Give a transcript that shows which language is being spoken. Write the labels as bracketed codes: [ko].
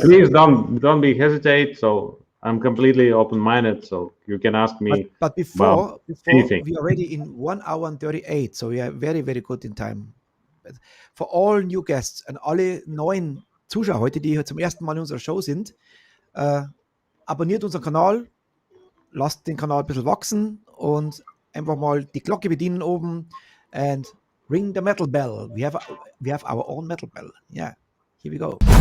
[en] please don't be hesitate. So I'm completely open-minded. So you can ask me. But before anything. we are already in 1 hour and 38, so we are very, very good in time. But for all new guests [de] und alle neuen Zuschauer heute, die hier zum ersten Mal in unserer Show sind, abonniert unseren Kanal, lasst den Kanal ein bisschen wachsen und einfach mal die Glocke bedienen oben [en] and ring the metal bell. We have our own metal bell. Yeah, here we go.